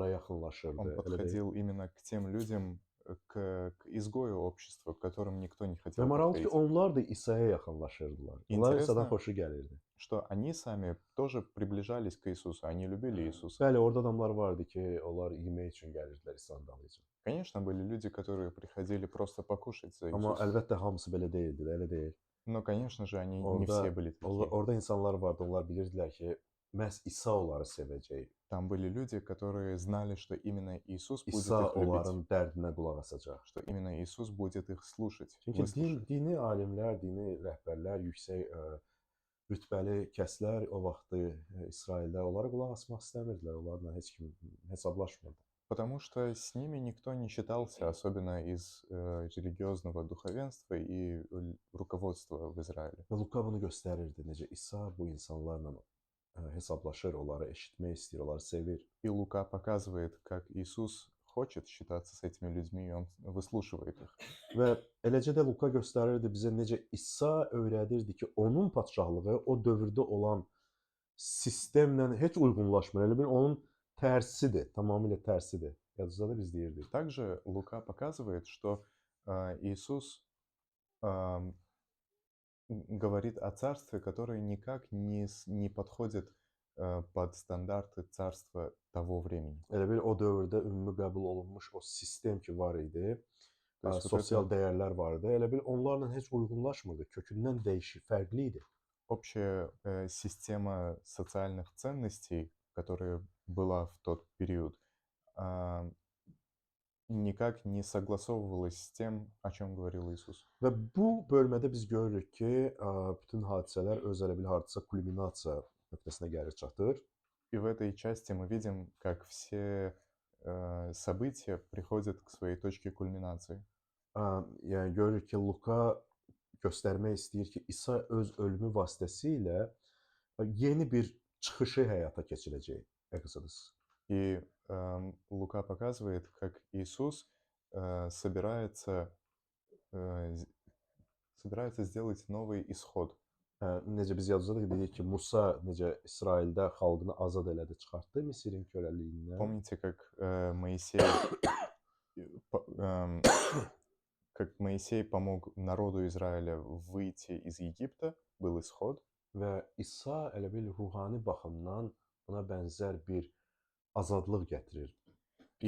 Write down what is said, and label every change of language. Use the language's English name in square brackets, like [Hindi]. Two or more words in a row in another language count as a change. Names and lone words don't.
[Russian] Он [Azerbaijani] yaxınlaşırdı. Elə deyil. [Russian] подходил именно к тем людям, к изгою общества, к которым никто не [Azerbaijani] Və [Russian] хотел [Azerbaijani] maraqlı ki, [Russian] подходить. [Azerbaijani] onlar da İsa'ya yaxınlaşırdılar. Onlar [Russian] Интересно, [Azerbaijani] İsa'dan xoşu gəlirdi. [Russian] что они сами тоже приближались к Иисусу, они любили Иисуса. [Azerbaijani] Bəli, orada adamlar vardı ki, onlar yemək üçün gəlirdilər İsa'nın dalınca. [Russian] Конечно, были люди, которые приходили просто покушать за [Azerbaijani] Amma [Russian] Иисуса. [Azerbaijani] əlbəttə hamısı belə deyildi, elə deyil. [Russian] Но, конечно же, они не все были такие. [Azerbaijani] Orada insanlar vardı, onlar bilirdilər ki, məhz İsa onları sevəcək. [Russian] Там были люди, которые знали, что именно Иисус будет İsa их любить, [Azerbaijani] onların dərdinə qulaq asacaq. [Russian] что именно Иисус будет их слушать, [Azerbaijani] Çünki [Russian] выслушать. [Azerbaijani] dini alimlər, dini rəhbərlər, yüksək rütbəli kəslər o vaxtı İsraildə onlara qulaq asmaq istəmirdilər. Onlarla heç kim hesablaşmırdı. [Russian] Потому что с ними никто не считался, особенно из религиозного духовенства и руководства в Израиле. [Azerbaijani] Və Luka bunu göstərirdi, necə İsa bu insanlarla hesablaşır, onları eşitmək istəyir, onları sevir. [Russian] И Лука показывает, как Иисус хочет считаться с этими людьми, и он выслушивает их. [Azerbaijani] Və eləcə də Luka göstərirdi bizə necə İsa öyrədirdi ki, onun padşahlığı o dövrdə olan sistemlə heç uyğunlaşmır. Elə bil onun tərsidir, tamamilə tərsidir. Yazıda da biz deyirdik. [Russian] Также Лука показывает, что Иисус говорит о царстве, которое никак не подходит под стандарты царства того времени. [Azerbaijani] Elə bil o dövrdə ümumi qəbul olunmuş o sistem ki var idi, [Russian] То есть вот [Azerbaijani] sosial [Russian] эта [Azerbaijani] dəyərlər vardı. Elə bil onlarla heç uyğunlaşmırdı. Kökündən dəyişik, fərqli idi. [Russian] общая система социальных ценностей, которая была в тот период, а, никак не согласовывалась с тем, о чем говорил Иисус. [Azerbaijani] Və bu bölmədə biz görürük ki, bütün hadisələr öz elə bil hardasa kulminasiya nöqtəsinə gəlir çatır. [Russian] И в этой части мы видим, как все события приходят к своей точке кульминации. [Azerbaijani] Yəni görürük ki, Luka göstərmək istəyir ki, İsa öz ölümü vasitəsilə yeni bir çıxışı həyata keçirəcək Exodus. [Russian] И Лука показывает, как Иисус собирается сделать новый исход. [Azerbaijani] Necə biz yadımızdadır ki, dedik ki, Musa necə İsraildə xalqını azad elədi, çıxartdı Misirin köləliyindən. [Russian] Помните, как Моисей, как Моисей помог народу Израиля выйти из Египта, был исход. [Azerbaijani] Və İsa elə bil ruhani baxımdan buna bənzər bir azadlıq gətirir bütün